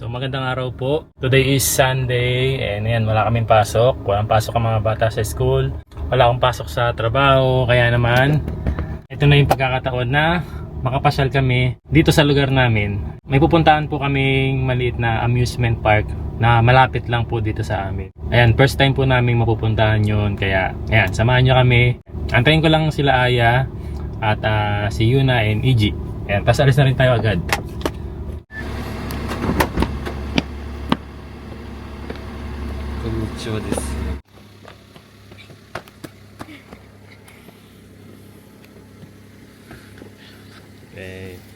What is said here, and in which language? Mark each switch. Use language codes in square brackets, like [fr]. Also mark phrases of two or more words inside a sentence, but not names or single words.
[tl] magandang araw po. [en] Today is Sunday and [tl] ayan, wala kaming pasok. Walang pasok ang mga bata sa school. Wala akong pasok sa trabaho. Kaya naman, ito na yung pagkakataon na makapasyal kami dito sa lugar namin. May pupuntahan po kaming maliit na [en] amusement park [tl] na malapit lang po dito sa amin. Ayan, first time po namin mapupuntahan yun. Kaya ayan, samahan nyo kami. Antayin ko lang sila Aya at si Yuna and Iji. Ayan, tapos alis na rin tayo agad. [ja] こんにちはです. [en] Okay.